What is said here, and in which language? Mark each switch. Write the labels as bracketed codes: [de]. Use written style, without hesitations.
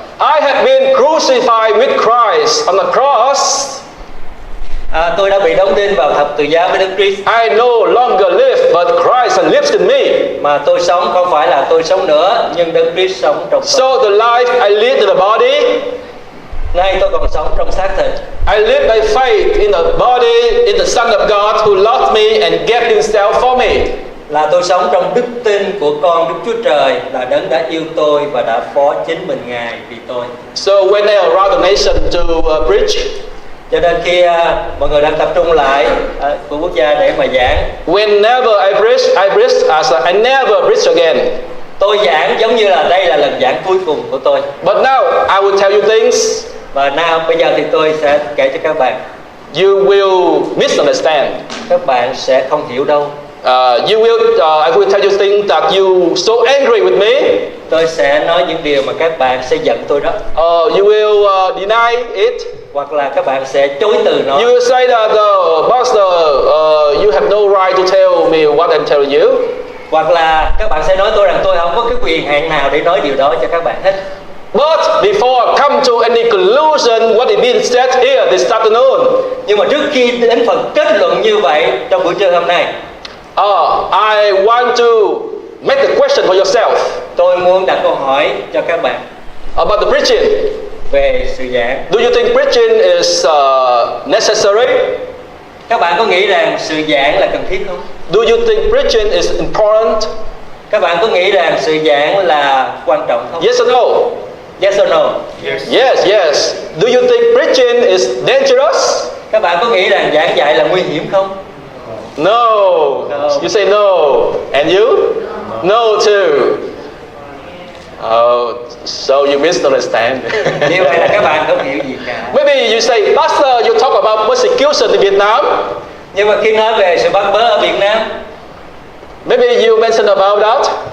[en] I have been crucified with Christ on the cross. [vi] Tôi đã bị đóng đinh vào thập tự giá với Đức Christ. [en] I no longer live, but Christ lives in me. [vi] Mà tôi sống không phải là tôi sống nữa, nhưng Đức Christ sống trong tôi. [en] So the life I live in the body, [vi] nay tôi còn sống trong xác thịt. [en] I live by faith in the body, in the Son of God who loved me and gave Himself for me. [vi] Là tôi sống trong đức tin của con Đức Chúa Trời, là Đấng đã yêu tôi và đã phó chính mình Ngài vì tôi. [en] So when I around the nation to preach, [vi] cho nên khi mọi người đang tập trung lại của quốc gia để mà giảng, [en] whenever I preach as I never preach again. [vi] Tôi giảng giống như là đây là lần giảng cuối cùng của tôi. [en] But now I will tell you things. [vi] Và bây giờ thì tôi sẽ kể cho các bạn. [en] You will misunderstand. [vi] Các bạn sẽ không hiểu đâu. [en] I will tell you things that you so angry with me. [vi] Tôi sẽ nói những điều mà các bạn sẽ giận tôi đó. [en] You will deny it. [vi] Hoặc là các bạn sẽ chối từ nó. [en] You will say that Pastor, you have no right to tell me what I'm telling you. [vi] Hoặc là các bạn sẽ nói tôi rằng tôi không có cái quyền hạn nào để nói điều đó cho các bạn hết. [en] But before I come to any conclusion what is being said here this afternoon, [vi] nhưng mà trước khi đến phần kết luận như vậy trong buổi trưa hôm nay, [en] I want to make a question for yourself. [vi] Tôi muốn đặt câu hỏi cho các bạn [en] about the preaching. [vi] Về sự giảng. [en] Do you think preaching is necessary? [vi] Các bạn có nghĩ rằng sự giảng là cần thiết không? [en] Do you think preaching is important? [vi] Các bạn có nghĩ rằng sự giảng là quan trọng không? [en] Yes or no? Yes or no? Yes, yes. Do you think preaching is dangerous? [vi] Các bạn có nghĩ rằng giảng dạy là nguy hiểm không? [en] No. You say no. And you? No too. Oh, so you misunderstand. [vi] Như vậy là các bạn không hiểu gì cả. [en] Maybe you say, Pastor, you talk about persecution in Vietnam. [vi] Nhưng mà khi nói về sự bắt bớ ở Việt Nam, [en] maybe you mention about that.